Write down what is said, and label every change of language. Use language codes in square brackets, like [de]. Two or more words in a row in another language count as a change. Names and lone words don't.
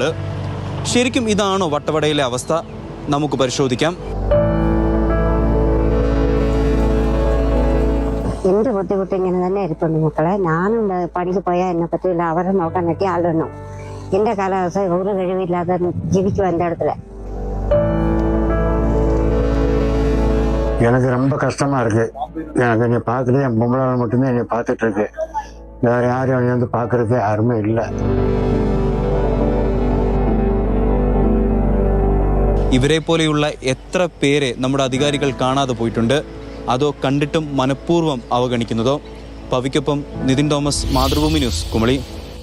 [ml] ശരിക്കും ഇതാണോ വട്ടവടയിലെ അവസ്ഥ? നമുക്ക് പരിശോധിക്കാം. എൻ്റെ ബുദ്ധിമുട്ട് ഇങ്ങനെ തന്നെ ഇരിപ്പുണ്ട് മക്കളെ. ഞാനും പണിക്ക് പോയാൽ എന്നെ പറ്റില്ല, അവരെ നോക്കാൻ പറ്റിയ ആളുണ്ടോ? എൻ്റെ കാലാവസ്ഥ ഒരു കഴിവില്ലാതെ ജീവിക്കും എൻ്റെ [ta] இடத்துல. எனக்கு ரொம்ப கஷ்டமா இருக்கு. எனக்கு என்னை பார்க்குறது என் பொம்பளால் மட்டும்தான் என்னை பார்த்துட்டு இருக்கு. வேற யாரும் என்னை வந்து பார்க்கறதுக்கு யாருமே இல்லை. [ml] ഇവരെ പോലെയുള്ള എത്ര പേരെ നമ്മുടെ അധികാരികൾ കാണാതെ പോയിട്ടുണ്ട്? അതോ കണ്ടിട്ടും മനഃപൂർവ്വം അവഗണിക്കുന്നതോ? പവിക്കൊപ്പം നിതിൻ തോമസ്, മാതൃഭൂമി ന്യൂസ്, കുമളി.